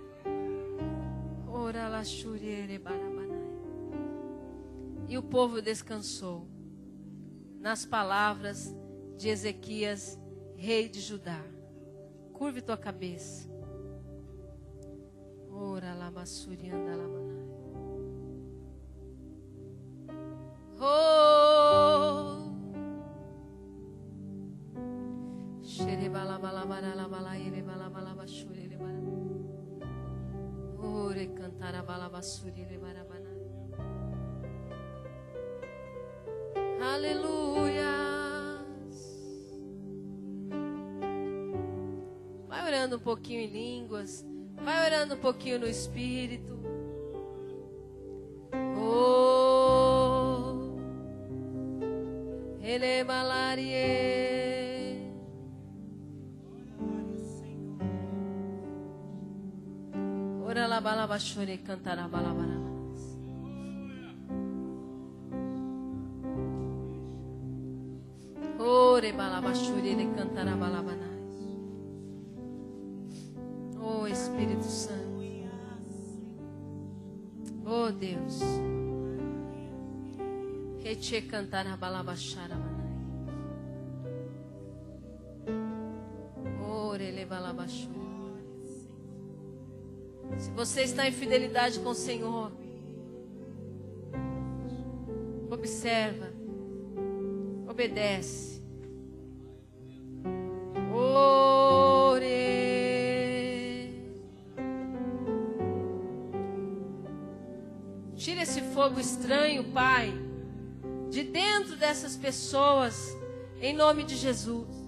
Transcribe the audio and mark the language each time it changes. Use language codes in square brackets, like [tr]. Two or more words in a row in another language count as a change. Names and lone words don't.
[pt] E o povo descansou nas palavras de Ezequias, rei de Judá. Curve tua cabeça. Ora lá, massurianda lá, manai. Oh, xerebala bala bala bala erebala bala basuri erebala. Ore cantara bala basuri erebala banai. Aleluia. Vai orando um pouquinho em línguas. Vai orando um pouquinho no Espírito. Oh, ele malarie. Ora la balaba chore cantará balabara. Ore balaba chore cantará balabana. Oh Espírito Santo. Oh Deus. Reche cantar a balabachara manai. Ore le balabachura. Se você está em fidelidade com o Senhor, observa, obedece. Tira esse fogo estranho, Pai, de dentro dessas pessoas, em nome de Jesus.